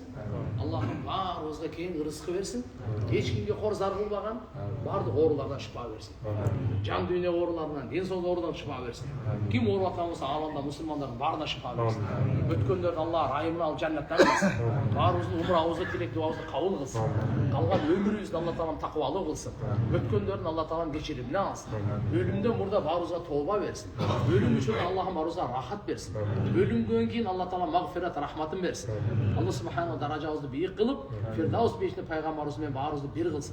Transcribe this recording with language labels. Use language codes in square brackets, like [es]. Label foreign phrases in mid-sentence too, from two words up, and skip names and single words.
[ky] Аллахым баарыбызга кең ырыскы берсин. Эч кимге кор зар кылбаган, баардык оорулардан шифа берсин. Жан дүйнө ооруларынан, ден соолук оорудан шифа берсин. Ким ооруп аткан болсо ааламда мусулмандардын баарына шифа берсин. Өткөндөрдү Алла райымына алып жаннаттан кылсын. Баарыбыздын умурабызды, тилек дуабызды кабыл кылсын. [kk] қалған өмірімізді алла тағалам тақуалы қылсын, өткендерін алла тағалам кешіріміне алсын, өлімден мұрда барымызға тауба берсін, өлім үшін аллахым барымызға рахат берсін, өлімден кейін алла тағала мағфират рахматын берсін. Алла субхана даражамызды биік қылып, фирдаус бейітіне пайғамбарымызбен барымызды бір қылсын.